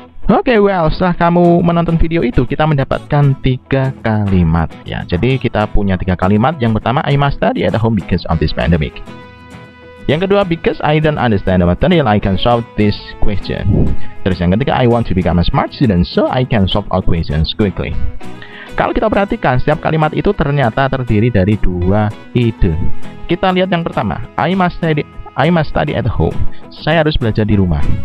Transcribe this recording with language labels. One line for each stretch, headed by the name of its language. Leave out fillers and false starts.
Indonesian: Oke, setelah kamu menonton video itu, kita mendapatkan 3 kalimat ya. Jadi kita punya 3 kalimat. Yang pertama,
English: I must study at home because of this pandemic.
Indonesian: Yang kedua,
English: because I don't understand the material, I can solve this question.
Indonesian: Terus yang ketiga,
English: I want to become a smart student so I can solve all questions quickly.
Indonesian: Kalau kita perhatikan, setiap kalimat itu ternyata terdiri dari 2 ide. Kita lihat yang pertama,
English: I must study at home.
Indonesian: Saya harus belajar di rumah.